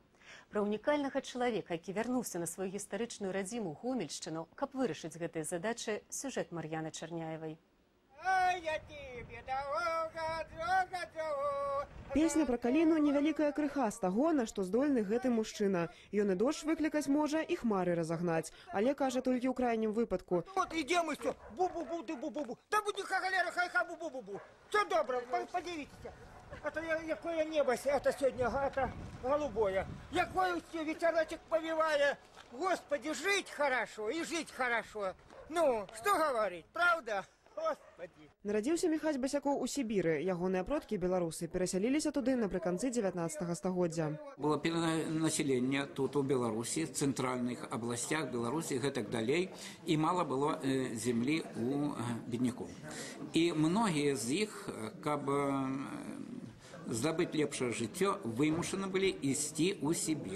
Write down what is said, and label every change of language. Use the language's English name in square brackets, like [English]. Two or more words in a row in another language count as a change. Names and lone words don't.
[Belarusian] Пра унікальнага чалавека, які вярнуўся на сваю гістарычную радзіму Гомельшчыну, каб вырашыць гэтыя задачы, сюжэт Мар'яны Чарняевай. Песня про каліну невялікая крыха з таго, на што здольны гэты мужчына. Ён і дождж выклікаць можа, і хмары разагнаць. Але кажа толькі ў крайнім выпадку. [Russian] Вот ідем і все, бу-бу-бу, ды бу-бу-бу. Да будь галера, хай-ха, бу-бу-бу-бу. [Ukrainian] Все добре, подивіться. [Russian] Это якое небо, это сегодня, это голубое. Якое все, ветерочек повивая. Господи, жить хорошо и жить хорошо. Ну, что говорить, правда? Господи. [Belarusian] Нарадзіўся Міхась Басякоў у Сібіры. Ягоныя продкі, беларусы, перасяліліся туды напрыканцы 19 стагоддзя. Было перанаселенне тут у Беларусі, цэнтральных абласцях Беларусі, гэтак далей, і мала было землі у беднякоў. І многія з іх, каб здабыць лепшае жыццё, вымушаны былі ісці ў Сібір.